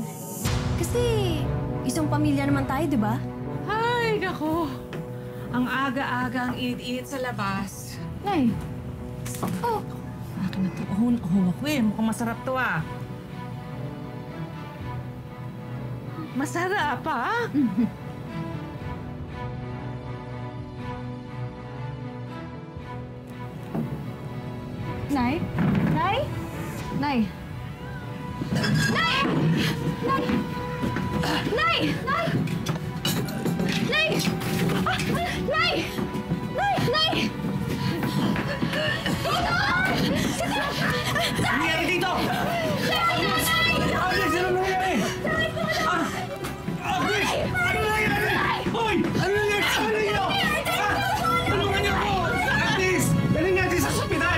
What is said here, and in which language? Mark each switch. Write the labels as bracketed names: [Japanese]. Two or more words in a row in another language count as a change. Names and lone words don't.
[Filipino] Kasi isang pamilya naman tayo, di ba? Ay, nako. Ang aga-aga ang init-init sa labas. Nay. Oh. Akin na ito. Ahon ako eh. Mukhang masarap to ah. Masarap ah. Nay? Nay? Nay? Nay! Nay! Nay! Nay! Nay! Nay! Nay! Nay! Nangyari dito! Alex, ano nangyari? Grace! Ano nangyari? Hoy! Ano nangyari sa ano niyo? Tulungan niyo ako! Alex! Dali natin sa ospital!